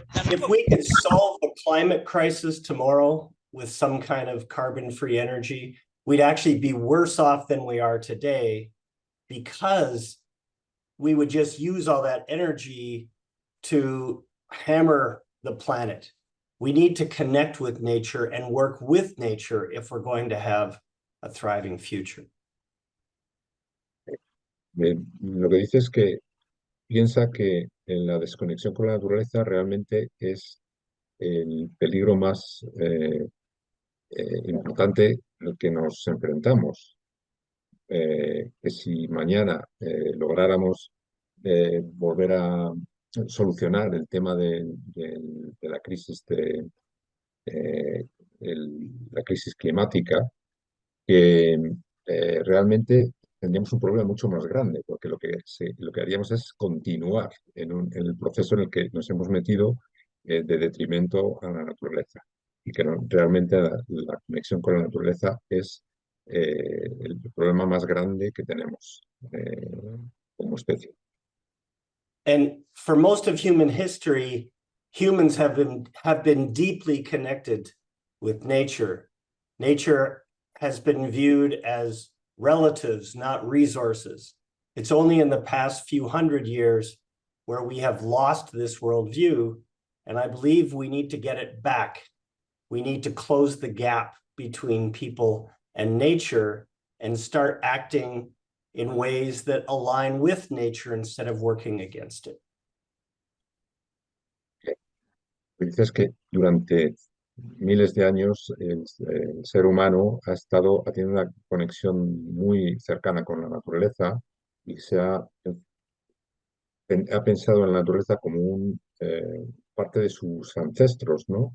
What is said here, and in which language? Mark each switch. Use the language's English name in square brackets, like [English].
[English] if we could solve the climate crisis tomorrow with some kind of carbon-free energy, we'd actually be worse off than we are today, because we would just use all that energy to hammer the planet. We need to connect with nature and work with nature if we're going to have a thriving future. [Spanish] Lo que dice es que piensa que en la desconexión con la naturaleza realmente es el peligro más importante al que nos enfrentamos. Que si mañana lográramos volver a solucionar el tema de la crisis la crisis climática, que realmente tendríamos un problema mucho más grande, porque lo que haríamos es continuar en el proceso en el que nos hemos metido de detrimento a la naturaleza. Y que realmente la conexión con la naturaleza es el problema más grande que tenemos como especie. [English] And for most of human history, humans have been deeply connected with nature. Nature has been viewed as relatives, not resources. It's only in the past few hundred years where we have lost this worldview, and I believe we need to get it back. We need to close the gap between people and nature and start acting in ways that align with nature instead of working against it. [Spanish] Dices que durante miles de años el ser humano ha tenido una conexión muy cercana con la naturaleza y ha pensado en la naturaleza como parte de sus ancestros, ¿no?